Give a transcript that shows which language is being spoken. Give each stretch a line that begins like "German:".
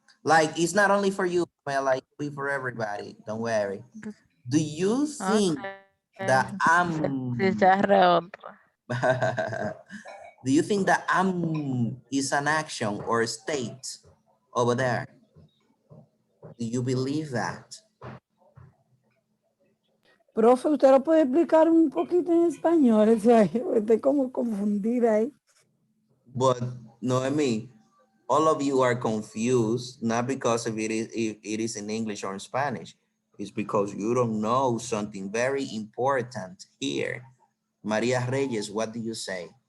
English: Like it's not only for you, man, like it be for everybody. Don't worry. Bec- Do you think Okay. that Se charre otro. do you think that am is an action or a state over there? Do you believe that?
Spanish: Profe, ¿usted lo puede explicar un poquito en español? O sea, yo estoy como confundida ahí.
English: But Noemi, all of you are confused, not because of if it is in English or in Spanish. It's because you don't know something very important here. Maria Reyes, what do you say?